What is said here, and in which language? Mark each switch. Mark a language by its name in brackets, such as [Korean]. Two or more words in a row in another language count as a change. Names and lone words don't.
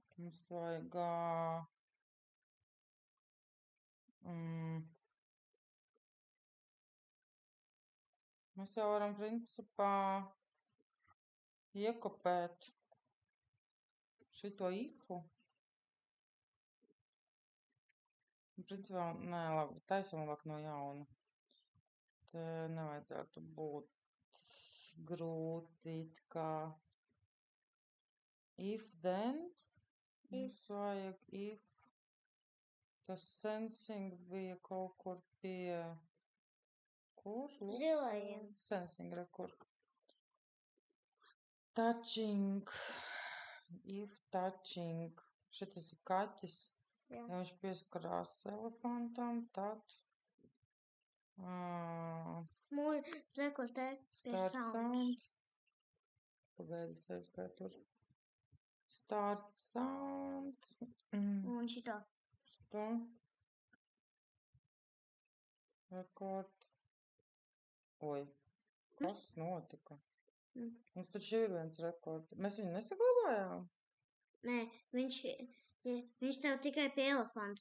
[Latvian] mums vajag, mēs jau varam principā iekopēt šito ifu. Principā, nē, labi, taisam labāk no jauna. Te nevajadzētu būt grūti it kā. [English] If then, [Latvian] mums vajag if. Tas sensing bija kaut kur pie, kur? Zilajiem. Sensing, re, kur. Touching. [English] If touching. [Latvian] Šitas ir kaķis. Jā. Ja viņš pieskarās elefantam, tad Rekur te pie start sounds. sound. Pagaidi, es aizgāju tur. [English] Start sound. [Latvian] Un šito. Šito. Rekord. Oi, kas notika? Mums taču ir viens rekords. Mēs viņu nesaglabājām? Nē, viņš tev tikai pie elefanta.